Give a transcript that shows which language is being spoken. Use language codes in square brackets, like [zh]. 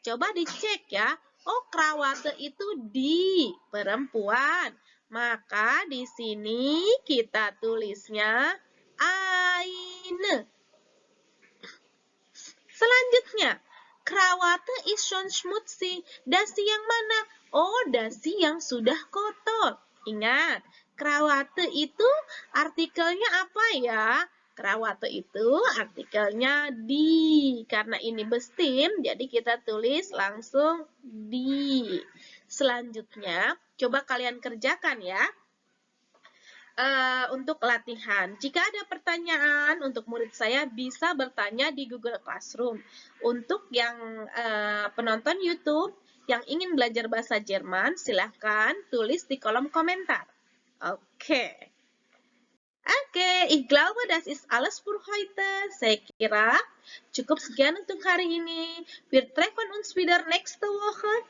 [id] Coba dicek ya. Oh, Krawatte itu di perempuan. Maka di sini kita tulisnya eine. Selanjutnya, [de] Krawatte ist schon schmutzig. [id] Dasi yang mana? Oh, dasi yang sudah kotor. Ingat, Krawatte itu artikelnya apa ya? Krawatte itu artikelnya di. Karena ini bestimmt, jadi kita tulis langsung di. Selanjutnya, coba kalian kerjakan ya. Untuk latihan. Jika ada pertanyaan untuk murid saya bisa bertanya di Google Classroom. Untuk yang penonton YouTube yang ingin belajar bahasa Jerman, silahkan tulis di kolom komentar. Oke. [de] Ich glaube, das ist alles für heute. [id] Saya kira cukup sekian untuk hari ini. [de] Wir treffen uns wieder nächste Woche.